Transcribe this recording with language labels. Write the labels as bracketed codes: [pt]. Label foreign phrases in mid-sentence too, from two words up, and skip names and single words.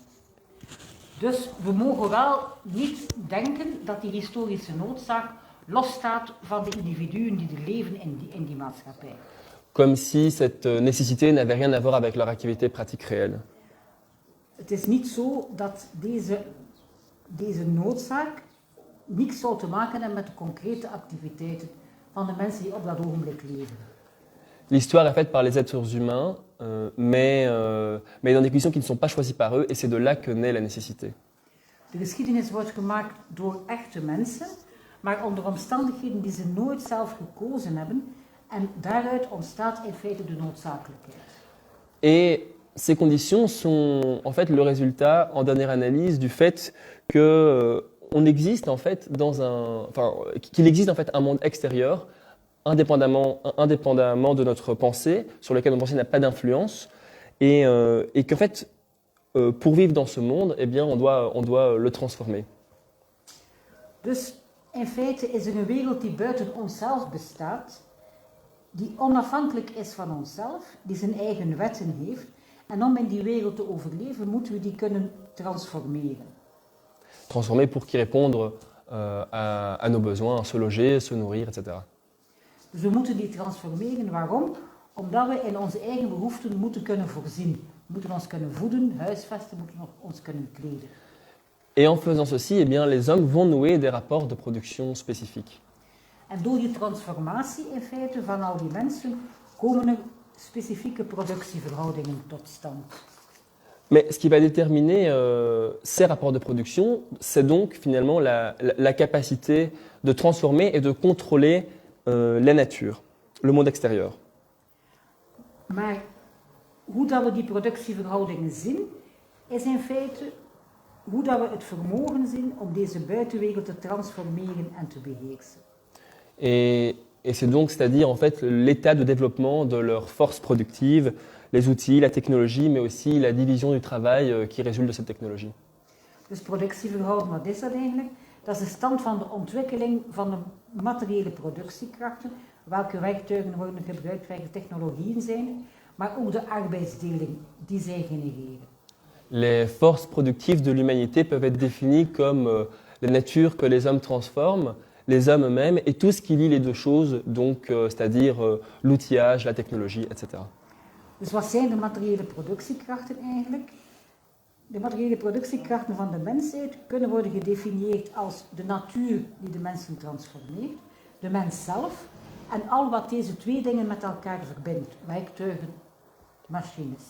[nl] Dus we mogen wel niet denken dat die historische noodzaak losstaat van de individuen die er leven in die maatschappij. [fr] Comme si cette nécessité n'avait rien à voir avec leur activité pratique réelle. [nl] Het is niet zo dat deze noodzaak niks zou te maken hebben met de concrete activiteiten van de mensen die op dat ogenblik leven. [fr] L'histoire est faite par les êtres humains, mais dans des conditions qui ne sont pas choisies par eux, et c'est de là que naît la nécessité. [nl] De geschiedenis wordt gemaakt door echte mensen, maar onder omstandigheden die ze nooit zelf gekozen hebben, en daaruit ontstaat in feite de noodzakelijkheid. [fr] Et ces conditions sont en fait le résultat, en dernière analyse, du fait que on existe en fait qu'il existe en fait un monde extérieur, indépendamment de notre pensée, sur lequel notre pensée n'a pas d'influence, et qu'en fait, pour vivre dans ce monde, eh bien, on doit le transformer. [nl] Dus in feite is er een wereld die buiten onszelf bestaat, die onafhankelijk is van onszelf, die zijn eigen wetten heeft, en om in die wereld te overleven, moeten we die kunnen transformeren. [fr] Transformer pour qu'ils répondent à nos besoins, à se loger, se nourrir, etc. [nl] Dus we moeten die transformeren. Waarom? Omdat we in onze eigen behoeften moeten kunnen voorzien. We moeten ons kunnen voeden, huisvesten, we moeten ons kunnen kleden. [fr] Et en faisant ceci, eh bien, les hommes vont nouer des rapports de production spécifiques. [nl] En door die transformatie in feite van al die mensen komen er specifieke productieverhoudingen tot stand. [fr] Mais ce qui va déterminer ces rapports de production, c'est donc finalement la capacité de transformer et de contrôler la nature, le monde extérieur. [nl] Maar hoe dat we die productieverhoudingen zien, is in feite hoe dat we het vermogen zien om deze buitenwereld te transformeren en te beheersen. [fr] Et c'est donc, c'est-à-dire en fait l'état de développement de leurs forces productives, les outils, la technologie, mais aussi la division du travail qui résulte de cette technologie. [nl] Dus productieverhouding, wat is dat eigenlijk? Dat is de stand van de ontwikkeling van de materiële productiekrachten, welke werktuigen worden gebruikt, welke technologieën zijn, maar ook de arbeidsdeling die zij genereren. [fr] Les forces productives de l'humanité peuvent être définies comme la nature que les hommes transforment, les hommes eux-mêmes et tout ce qui lie les deux choses, donc c'est-à-dire l'outillage, la technologie, etc. [nl] Dus wat zijn de materiële productiekrachten eigenlijk? De materiële productiekrachten van de mensheid kunnen worden gedefinieerd als de natuur die de mensen transformeert, de mens zelf en al wat deze twee dingen met elkaar verbindt, werktuigen, machines.